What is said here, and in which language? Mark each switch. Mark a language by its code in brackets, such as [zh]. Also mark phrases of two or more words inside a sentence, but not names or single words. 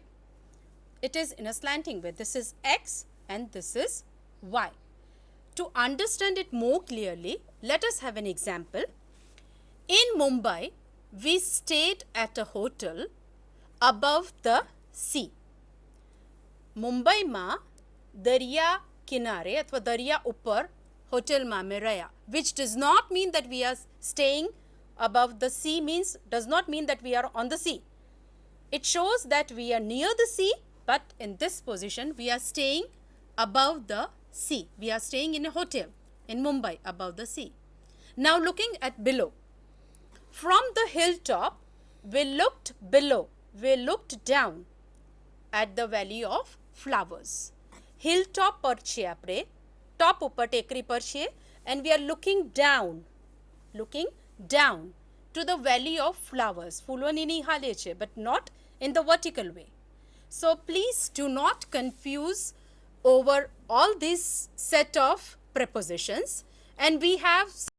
[en] It is in a slanting way. This is X and this is Y. To understand it more clearly, let us have an example. In Mumbai, we stayed at a hotel above the sea. [gu] મુંબઈમાં દરિયા કિનારે અથવા દરિયા ઉપર હોટેલમાં અમે રહ્યા. [en] Which does not mean that we are staying above the sea, means does not mean that we are on the sea. It shows that we are near the sea, but in this position we are staying above the sea. We are staying in a hotel in Mumbai above the sea. Now looking at below. From the hilltop, we looked below. We looked down at the valley of flowers. [gu] Hilltop પર છે આપણે, top ઉપર ટેકરી પર છીએ, [en] and we are looking down to the valley of flowers. [gu] ફૂલોની નિહાળે છે, [en] but not in the vertical way. So please do not confuse over all this set of prepositions, and we have